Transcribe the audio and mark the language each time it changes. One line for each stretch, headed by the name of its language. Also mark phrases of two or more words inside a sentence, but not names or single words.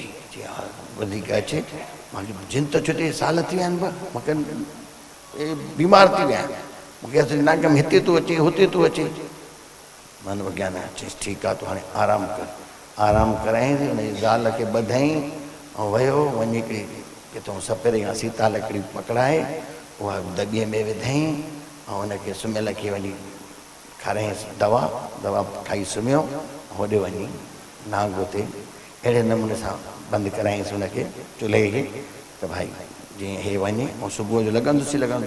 Sindhi: चई हा वधीक अचे, मूंखे जिन त छुटे साल थी विया आहिनि, मूंखे बीमार थी विया आहिनि, मूंखे असली नाक में हिते थो अचे, हुते थो अचे। मनोविज्ञान चईसि ठीकु आहे, तूं हाणे आराम कर। आराम कराईं, हुनजी ज़ाल खे ॿधाईं ऐं वियो। वञी करे किथां सपेरे खां सीता लकड़ी पकड़ाए, उहा दॿीअ में विधईं ऐं हुनखे सुम्हियल खे वञी खाराईंसि दवा। दवा खाई सुम्हियो, होॾे वञी नांग हुते अहिड़े नमूने सां बंदि कराईंसि हुनखे चुल्हे खे, त भाई जीअं हे वञे ऐं सुबुह जो लॻंदुसि ई लॻंदुसि।